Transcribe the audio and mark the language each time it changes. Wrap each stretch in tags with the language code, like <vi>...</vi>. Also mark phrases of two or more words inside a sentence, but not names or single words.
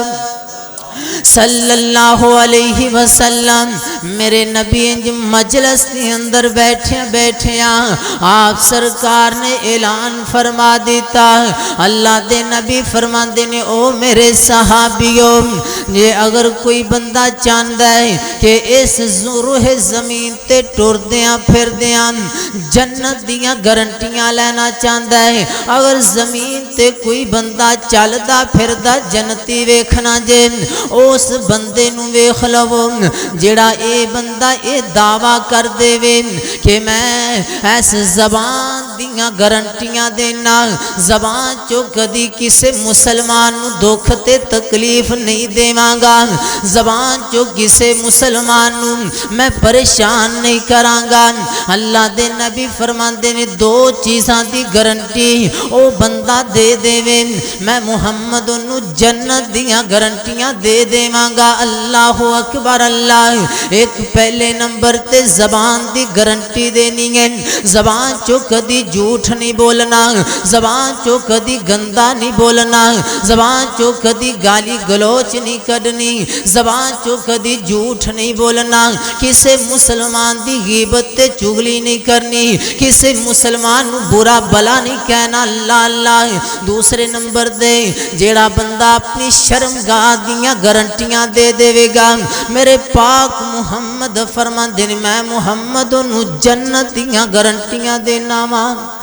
<ar>صلی اللہ علیہ وسلم</ar> <pa>میرے نبی مجلس کے اندر بیٹھے آپ سرکار نے اعلان فرما دیتا اللہ دے نبی فرما دینے او میرے صحابیوں یہ اگر کوئی بندہ چاہتا ہے کہ اس روح زمین تے ٹر دیاں پھر دیاں جنت دیاں گارنٹیاں لینا چاہتا ہے اگر زمین تے کوئی بندہ چلدا پھردا جنتی ویکھنا جے اس بندے نو ویکھ لو جڑا اے بندہ اے دعویٰ کر دے وے کہ میں ایس زبان دیاں گارنٹیاں دینا زبان چو کدی کسے مسلمان نو دکھ تے تکلیف نہیں دیواں گا زبان چو کسے مسلمان نو میں پریشان نہیں کراں گا اللہ دے نبی فرماندے نے دو چیزاں دی گارنٹی او بندہ دے دے وے میں محمد نو جنت دیاں گارنٹیاں دے دیواں گا</pa> <ar>اللہ اکبر</ar> <pa>اللہ ایک پہلے نمبر تے زبان دی گارنٹی دینی ہے زبان چو کدی جھوٹ نہیں بولنا زبان چو کدی گندا نہیں بولنا زبان چو کدی گالی گلوچ نہیں کرنی زبان چو کدی جھوٹ نہیں بولنا کسے مسلمان دی غیبت تے چغلی نہیں کرنی کسے مسلمان برا بلا نہیں کہنا اللہ اللہ دوسرے نمبر دے جیڑا بندہ اپنی شرمگاہ دیاں گارنٹیاں دے دے گا میرے پاک محمد فرما دین میں محمد نو جنت دیاں گارنٹیاں دینا ماں</pa>